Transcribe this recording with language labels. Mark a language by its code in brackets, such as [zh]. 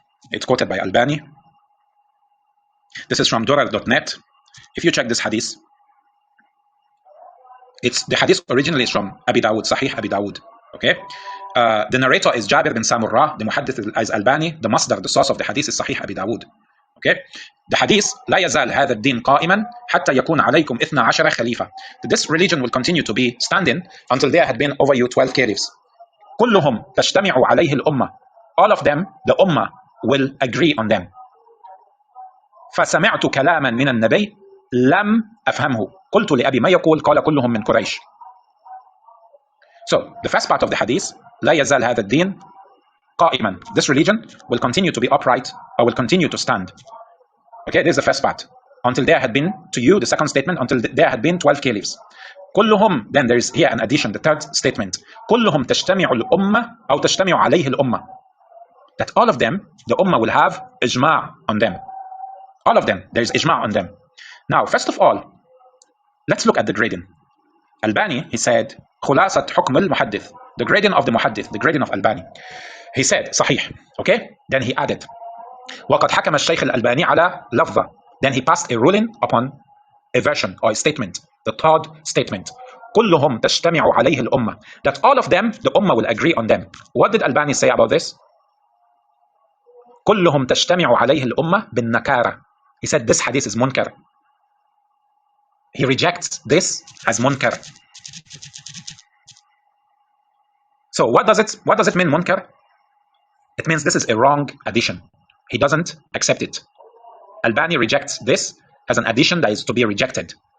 [en] It's quoted by Albani. This is from durar.net. If you check this hadith, the hadith originally is from Abi Dawud, Sahih Abi Dawud. Okay, the narrator is Jabir bin Samurrah. The muhaddith is Albani. The masdar, the source of the hadith, is Sahih Abi Dawud. Okay, the hadith: [ar] لا يزال هذا الدين قائما حتى يكون عليكم 12 خليفة. [en] This religion will continue to be standing until there had been over you 12 caliphs. [ar] كلهم تجتمع عليه الأمة. [en] All of them, the ummah, will agree on them. [ar] فسمعت كلاما من النبي لم أفهمه. قلت لأبي ما يقول؟ قال كلهم من قريش. [en] So the first part of the hadith: [ar] لا يزال هذا الدين قائما. [en] This religion will continue to be upright, or will continue to stand. Okay, this is the first part. Until there had been, to you, the second statement, until there had been 12 caliphs. كلهم, then there is here an addition, the third statement. [ar] كلهم تجتمع الأمة أو تجتمع عليه الأمة. [en] That all of them, the ummah will have ijma' on them. All of them, there is ijma' on them. Now, first of all, let's look at the grading. Albani, he said, [ar] خلاصة حكم المحدث, [en] the grading of the muhaddith, the grading of Albani. He said, صحيح. Okay, then he added, [ar] وقد حكم الشيخ الألباني على لفظة. [en] Then he passed a ruling upon a version or a statement, the third statement. [ar] كلهم تجتمع عليه الأمة. [en] That all of them, the ummah will agree on them. What did Albani say about this? [ar] كلهم تجتمع عليه الأمة بالنكارة. [en] He said this hadith is munkar. He rejects this as munkar. So what does it mean, munkar? It means this is a wrong addition. He doesn't accept it. Albani rejects this as an addition that is to be rejected.